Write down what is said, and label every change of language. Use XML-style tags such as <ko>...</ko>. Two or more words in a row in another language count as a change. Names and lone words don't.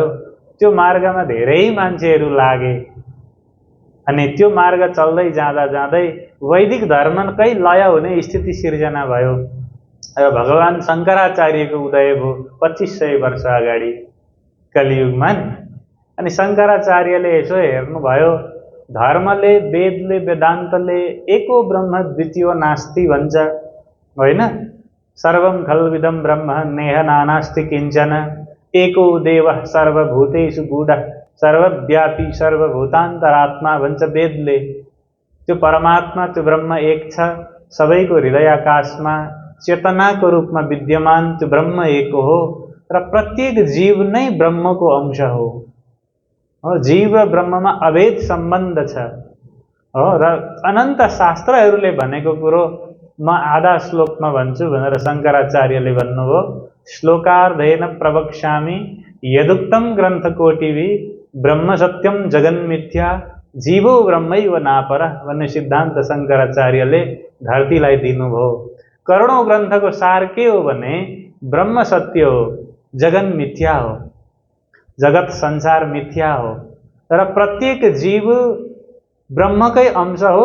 <ne>त्यो मार्गमा धेरै मान्छेहरू लागे अनि त्यो मार्ग चल्दै जाँदा जाँदै वैदिक धर्मकै लय हुने स्थिति सिर्जना भयो र भगवान शङ्कराचार्यको उदय भयो 2500 वर्ष अगाडि कलियुगमा। अनि शङ्कराचार्यले यसो हेर्नुभयो, धर्मले, वेदले, वेदान्तले</ne> <sa>एको ब्रह्म द्वितीयो नास्ति</sa> <ne>भन्छ होइन?</ne> <sa>सर्वं खल्विदं ब्रह्म नेह नानास्ति किञ्चन, एको देवः सर्वभूतेषु गूढः सर्वव्यापी सर्वभूतान्तरात्मा</sa> <ne>भन्छ वेदले। त्यो परमात्मा, त्यो ब्रह्म एक छ, सबैको हृदयाकाशमा चेतनाको रूपमा विद्यमान त्यो ब्रह्म एक हो र प्रत्येक जीव नै ब्रह्मको अंश हो। जीव र ब्रह्ममा अभेद सम्बन्ध छ हो। र अनन्त शास्त्रहरूले भनेको कुरो म आधा श्लोकमा भन्छु भनेर शङ्कराचार्यले भन्नुभयो।</ne> <sa>श्लोकार्धेन प्रवक्ष्यामि यदुक्तं ग्रन्थकोटिभिः ब्रह्म सत्यम जगन्मिथ्या जीवो ब्रह्मैव नापरः</sa> <ne>भन्ने सिद्धान्त शङ्कराचार्यले धरतीलाई दिनुभयो। करोडौं ग्रन्थको सार के हो भने ब्रह्म सत्य हो, जगन मिथ्या हो, जगत संसार मिथ्या हो र प्रत्येक जीव ब्रह्मकै अंश हो।</ne>